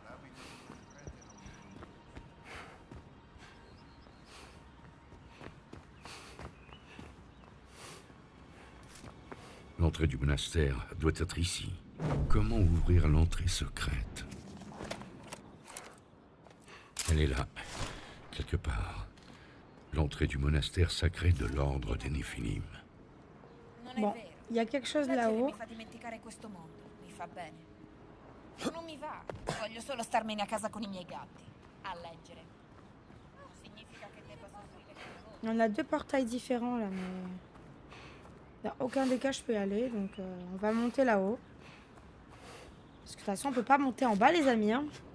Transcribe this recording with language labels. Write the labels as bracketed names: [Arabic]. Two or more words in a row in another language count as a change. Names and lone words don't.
[Italian] L'abito di un prete non... [French] L'entrée du monastère doit être ici. Comment ouvrir l'entrée secrète? Elle est là, quelque part. L'entrée du monastère sacré de l'ordre des Néphilim. Bon, il y a quelque chose là-haut. [Italian] Non mi va. Voglio solo starmene a casa con I miei gatti. A leggere. Non significa che debba soffrire con voi. [French] On a deux portails différents là, mais... Dans aucun des cas, je peux y aller. Donc, on va monter là-haut. Parce que de toute façon, on peut pas monter en bas, les amis. Hein.